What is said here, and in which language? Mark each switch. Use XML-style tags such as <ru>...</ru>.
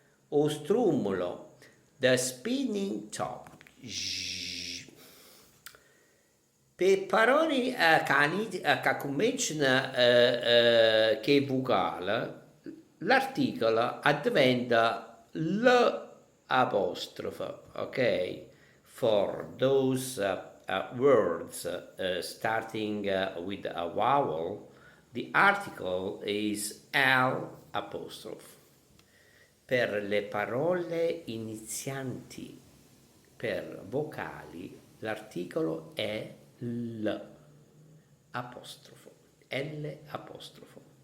<en>O strummolo, the spinning top.</en> <it>Per parole che cominciano che vocale, l'articolo diventa l'apostrofo, ok?</it> <en>For those words starting with a vowel, the article is L apostrophe.</en> <it>Per le parole inizianti per vocali, l'articolo è L apostrofo, L apostrofo.</it>